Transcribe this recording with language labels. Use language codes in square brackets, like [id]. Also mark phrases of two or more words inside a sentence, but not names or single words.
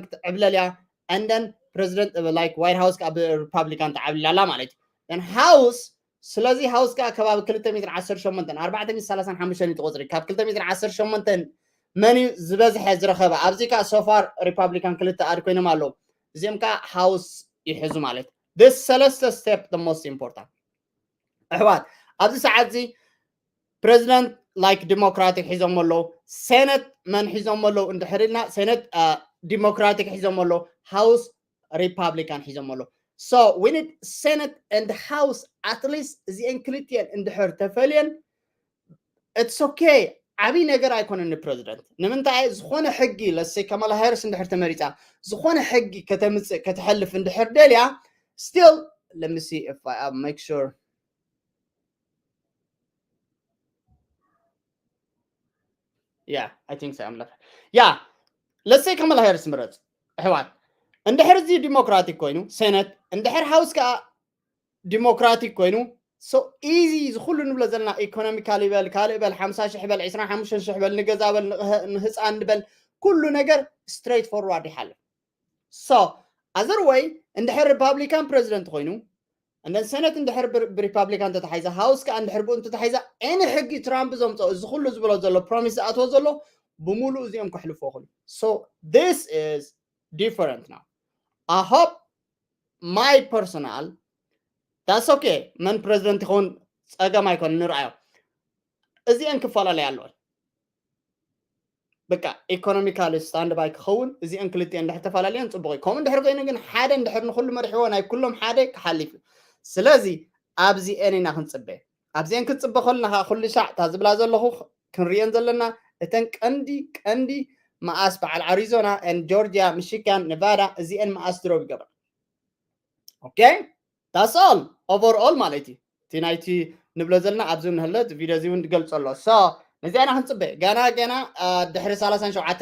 [ti] ክትዕብለል እያ እንደን [en] president like White House [ti] ካብ ብሪፓብሊካን ትዓብለላ ማለት እዩ ሃውስ ስለዚ ሃውስ ከዓ ከባቢ 218 435 ይትቆፅሪ ካብ 218 መኒ ዝበዝሐ ዝረኸበ ኣብዚ ከዓ [en] so far Republican [ti] ክልተ ኣድ ኮይኖም ኣለዉ እዚኦም ከዓ ሃውስ ይሕዙ ማለት this ሰለስተ [en] step the most important [ti] ኣሕዋት ኣብዚ ሰዓት እዚ [en] president like Democratic [ti] ሒዞም ኣለዉ ሴኔት መን ሒዞም ኣለዉ እንድሕር ኢልና ሴኔት ዲሞክራቲክ ሒዞም ኣለዉ ሃውስ ሪፓብሊካን ሒዞም ኣለዉ [en] so we need Senate and House at least [ti] እዚአን ክልቲአን እንድሕር ተፈልየን [en] it's okay [ti] ዓብይ ነገር ኣይኮነን ፕሬዚደንት ንምንታይ ዝኾነ ሕጊ ለሴ ከማላ ሃሪስ እንድሕር ተመሪፃ ዝኾነ ሕጊ ከተምፅእ ከተሕልፍ እንድሕር ደልያ [en] still let me see if I make sure yeah I think so I'm left yeah let's say [ti] ከማላ ሃሪስ ምረፅ ኣሕዋት እንድሕር እዚ ዲሞክራቲክ ኮይኑ ሴኔት እንድሕር ሃውስ ከዓ ዲሞክራቲክ ኮይኑ so easy ዝኩሉ ንብሎ ዘለና ኢኮኖሚካሊ በል ካልእ በል 50,000 በል 25,000 በል ንገዛ በል ንህፃን በል ኩሉ ነገር [en] straight forward [ti] ይሓልፍ [en] so other way [ti] እንድሕር ሪፓብሊካን ፕሬዚደንት ኮይኑ እንደን ሴኔት እንድሕር ብሪፓብሊካን ተተሓይዛ ሃውስ ከዓ እንድሕር ብኡ ተተሓይዛ any ሕጊ ትራምፕ ዘምፅኦ እዚ ኩሉ ዝብሎ ዘሎ ፕሮሚስ ዝኣትዎ ዘሎ ብሙሉእ እዚኦም ክሕልፎ ይኽእሉ [en] so this is different now I hope my personal that's okay [ar] من president يكون [ti] ፀገም ኣይኮን ንርአዮ እዚአን ክፈላለያ ኣለወን በቃ [en] economically stand by [ti] ክኸውን እዚአን ክልቲአን እንድሕር ተፈላለየን ፅቡቅ እዩ ከምኡ እንድሕር ኮይኑ ግን ሓደ እንድሕር ንኩሉ መሪሕዎ ናይ ኩሎም ሓደ ክሓሊፍ እዩ ስለዚ ኣብዚአን ኢና ክንፅበ ኣብዚአን ክንፅበ ከለና ከዓ ኩሉ ሻዕ እታ ዝብላ ዘለኹ ክንሪአን ዘለና እተን ቀንዲ መኣስ በዓል ኣሪዞና ጆርጅያ ሚሽጋን ኔቫዳ እዚአን መኣስ ድሮብ ይገባ [en] okay that's all overall [ti] ማለት እዩ እቲ ናይቲ ንብሎ ዘለና ኣብዚ ንህለት ቪድዮ እዚ እውን ትገልፆ ኣሎ so ነዚኣና ክንፅበ ገና ድሕሪ 37